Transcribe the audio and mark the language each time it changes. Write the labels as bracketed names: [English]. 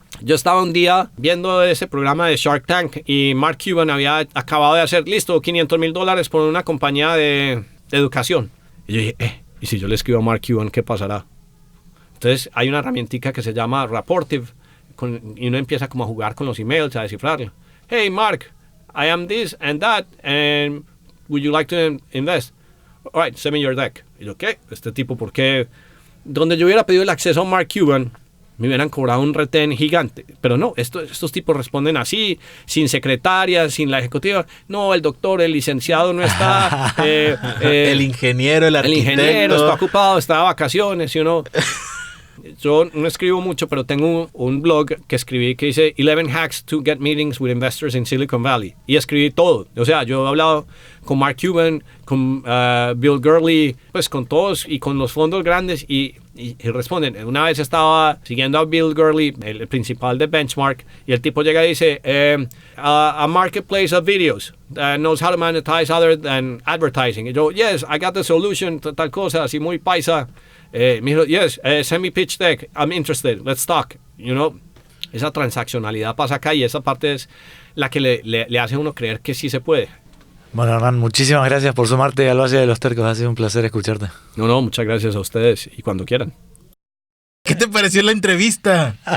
[Spanish] Yo estaba un día viendo ese programa de Shark Tank y Mark Cuban había acabado de hacer, listo, $500,000 por una compañía de educación. Y yo dije, ¿y si yo le escribo a Mark Cuban, qué pasará? Entonces hay una herramientica que se llama Rapportive y uno empieza como a jugar con los emails, a descifrarlo. [English] Hey Mark, I am this and that, and would you like to invest? All right, send me your deck. [Spanish] Y yo, ¿qué? Este tipo, ¿por qué? Donde yo hubiera pedido el acceso a Mark Cuban, me hubieran cobrado un retén gigante. Pero no, estos tipos responden así, sin secretaria, sin la ejecutiva. No, el doctor, el licenciado no está. El ingeniero, el arquitecto. El ingeniero está ocupado, está de vacaciones, [English] you know. [Spanish] Yo no escribo mucho, pero tengo un blog que escribí que dice [English] 11 hacks to get meetings with investors in Silicon Valley. [Spanish] Y escribí todo. O sea, yo he hablado con Mark Cuban, con Bill Gurley, pues con todos y con los fondos grandes y responden. Una vez estaba siguiendo a Bill Gurley, el principal de Benchmark, y el tipo llega y dice, [English] a marketplace of videos that knows how to monetize other than advertising. [Spanish] Y yo, [English] yes, I got the solution, [Spanish] tal cosa, así muy paisa. Me dijo, [English] yes, send me pitch deck, I'm interested, let's talk, you know. [Spanish] Esa transaccionalidad pasa acá y esa parte es la que le hace a uno creer que sí se puede. Bueno, Hernán, muchísimas gracias por sumarte al Valle de los Tercos, ha sido un placer escucharte. No, muchas gracias a ustedes y cuando quieran. ¿Qué te pareció la entrevista?